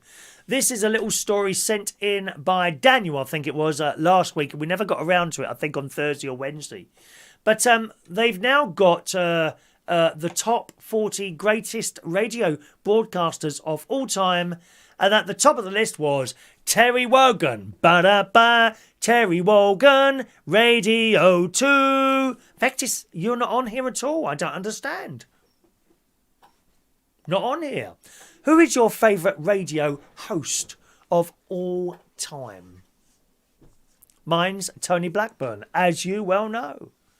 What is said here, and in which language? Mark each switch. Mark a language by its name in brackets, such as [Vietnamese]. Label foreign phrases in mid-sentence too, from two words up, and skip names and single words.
[English] This is a little story sent in by Daniel, I think it was, last week. We never got around to it, I think, on Thursday or Wednesday. But they've now got the top 40 greatest radio broadcasters of all time. And at the top of the list was Terry Wogan. Ba-da-ba, Terry Wogan, Radio 2. In fact, you're not on here at all. I don't understand. Not on here. Who is your favourite radio host of all time? Mine's Tony Blackburn, as you well know.